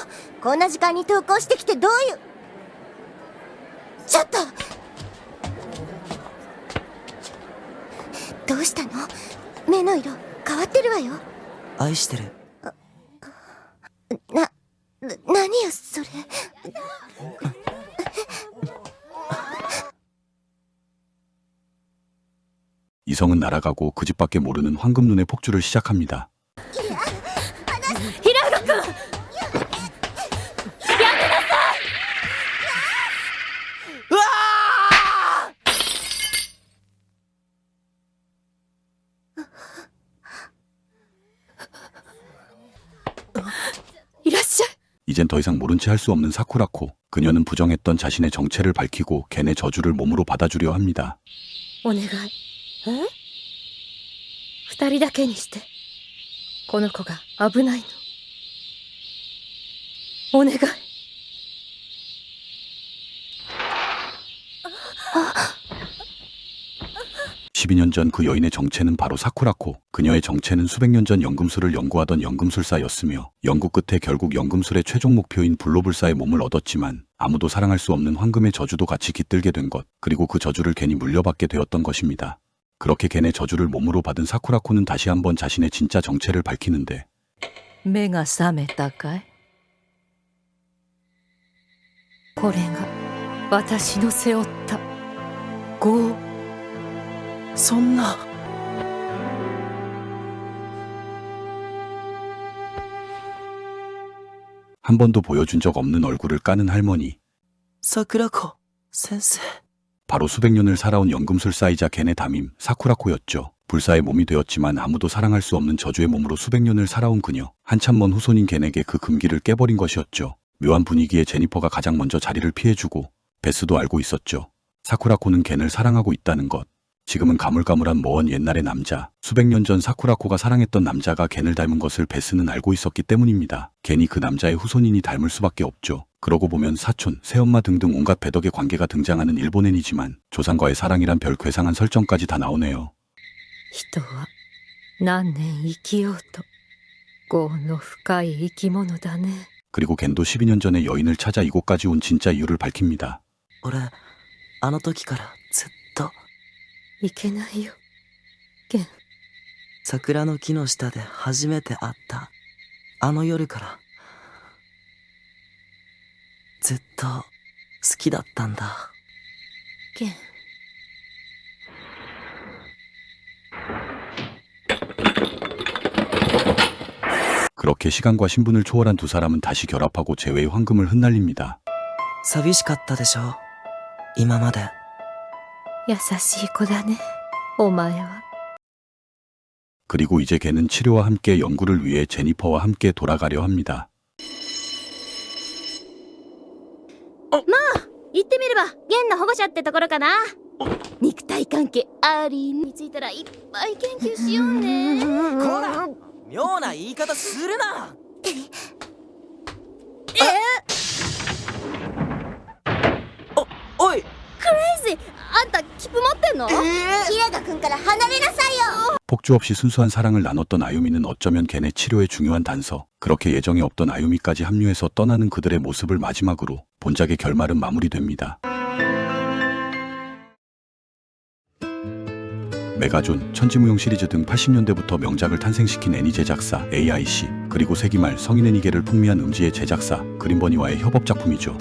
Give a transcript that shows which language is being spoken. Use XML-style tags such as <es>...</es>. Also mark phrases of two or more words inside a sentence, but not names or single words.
<ja>こんな時間に投稿してきてどういう。ちょっとどうしたの？目の色変わってるわよ。愛してる。何よそれ。</ja> <ko>이성은 날아가고 그 집밖에 모르는 황금눈의 폭주를 시작합니다.</ko> <ja>平賀くん、やめなさい。うわいらっしゃい。</ja> <ko>이젠 더 이상 모른 채 할 수 없는 사쿠라코. 그녀는 부정했던 자신의 정체를 밝히고 겐의 저주를 몸으로 받아주려 합니다.</ko> <ja>お願い。二人だけにして。この子が危ないの。お願い。</ja> <ko>12년 전 그 여인의 정체는 바로 사쿠라코. 그녀의 정체는 수백 년 전 연금술을 연구하던 연금술사였으며 연구 끝에 결국 연금술의 최종 목표인 불로불사의 몸을 얻었지만 아무도 사랑할 수 없는 황금의 저주도 같이 깃들게 된 것, 그리고 그 저주를 괜히 물려받게 되었던 것입니다. 그렇게 겐의 저주를 몸으로 받은 사쿠라코는 다시 한번 자신의 진짜 정체를 밝히는데</ko> <ja>目が覚めたかい？これが私の背負った業。そんな。</ja> <ko>한 번도 보여준 적 없는 얼굴을 까는 할머니.</ko> <ja>桜子先生。</ja> <ko>바로 수백 년을 살아온 연금술사이자 겐의 담임 사쿠라코였죠. 불사의 몸이 되었지만 아무도 사랑할 수 없는 저주의 몸으로 수백 년을 살아온 그녀. 한참 먼 후손인 겐에게 그 금기를 깨버린 것이었죠. 묘한 분위기에 제니퍼가 가장 먼저 자리를 피해주고 베스도 알고 있었죠. 사쿠라코는 겐을 사랑하고 있다는 것. 지금은 가물가물한 먼 옛날의 남자. 수백 년 전 사쿠라코가 사랑했던 남자가 겐을 닮은 것을 베스는 알고 있었기 때문입니다. 겐이 그 남자의 후손인이 닮을 수밖에 없죠. 그러고 보면 사촌, 새엄마 등등 온갖 배덕의 관계가 등장하는 일본엔이지만 조상과의 사랑이란 별 괴상한 설정까지 다 나오네요.</ko> <ja>人は何年生きようと業の深い生き物だね。</ja> <ko>그리고 겐도 12년 전에 여인을 찾아 이곳까지 온 진짜 이유를 밝힙니다.</ko> <ja>俺あの時からずっといけないよ、ゲン。桜の木の下で初めて会ったあの夜からずっと好きだったんだ。ゲン。</ja> <ko>그렇게 그렇게 시간과 신분을 초월한 두 사람은 다시 결합하고 재회의 황금을 흩날립니다.</ko> <ja>寂しかったでしょ今まで。優しい子だね、お前は。</ja> <ko>그리고 이제 걔는 치료와 함께 연구를 위해 제니퍼와 함께 돌아가려 합니다.</ko> <ja>行ってみれば弦の保護者ってところかな。肉体関係ありについたらいっぱい研究しようね。こら妙な言い方するな。おいあんた切符持ってんの？キラガ君から離れなさいよ。</ja> <ko>폭주 없이 순수한 사랑을 나눴던 아유미는 어쩌면 걔네 치료의 중요한 단서, 그렇게 예정에 없던 아유미까지 합류해서 떠나는 그들의 모습을 마지막으로 본작의 결말은 마무리됩니다. 메가존, 천지무용 시리즈 등 80년대부터 명작을 탄생시킨 애니 제작사 AIC, 그리고 세기말 성인 애니계를 풍미한 음지의 제작사 그린버니와의 협업 작품이죠.</ko>